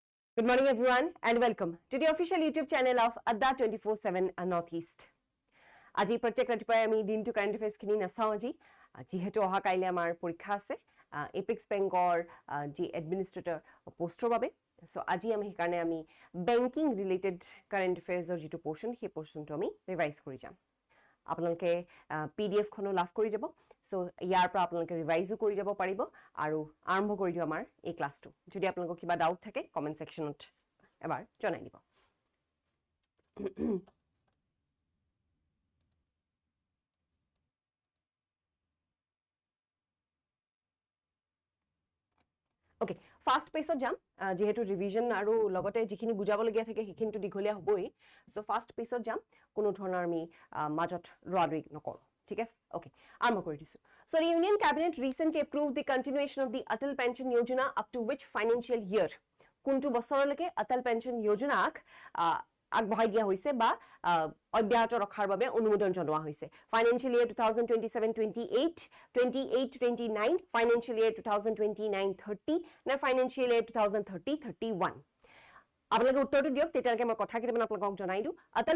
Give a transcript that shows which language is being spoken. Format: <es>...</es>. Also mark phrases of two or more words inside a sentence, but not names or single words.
<en>Good morning, everyone, and welcome to the official YouTube channel of Adda 24/7 Northeast.</en> <as>আজি প্ৰত্যেক ৰাতিপুৱাই আমি দিনটো</as> <en>current affairs</en> <as>নাচাওঁ যিহেতু অহা কাইলৈ আমাৰ পৰীক্ষা আছে এপেক্স বেংকৰ যি</as> <en>administrator post</en> <as>বাবে সো আজি আমি সেইকাৰণে আমি</as> <en>banking related current affairs</en> <as>যিটো পোৰ্শন সেই পোৰ্শনটো আমি ৰিভাইজ কৰি যাম আপোনালোকে PDF খনো লাভ কৰি যাব সো ইয়াৰ পৰা আপোনালোকে ৰিভাইজো কৰি যাব পাৰিব আৰু আৰম্ভ কৰি দিও আমাৰ এই ক্লাছটো যদি আপোনালোকৰ কিবা ডাউট থাকে</as> <en>comment section</en> <as>এবাৰ জনাই দিব</as> <en>Okay, fast pace</en> <as>jam যেহেতু ৰিভিজন আৰু লগতে যিখিনি বুজাব লগিয়া থাকে সেইখিনিটো দীঘলীয়া হ'বই সো</as> <en>fast pace</en> <as>যাম কোনো ধৰণৰ আমি মাজত ৰডৰিক নকৰো ঠিক আছে ওকে আৰম্ভ কৰি দিছো সো</as> <en>the Union Cabinet recently approved the continuation of the Atal Pension Yojana up to which financial year</en> <as>কোনটো বছৰলৈকে Atal Pension Yojana আগবঢ়াই দিয়া হৈছে বা অব্যাহত ৰখাৰ বাবে অনুমোদন জনোৱা হৈছে</as> <en>financial year</en> <as>2027-28 28-29</as> <en>financial year</en> <as>2029-30 না</as> <en>financial year</en> <as>2030-31 আপোনালোকে উত্তৰটো দিয়ক তেতিয়ালৈকে মই কথা কেইটামান আপোনালোকক জনাই দিওঁ অটল</as>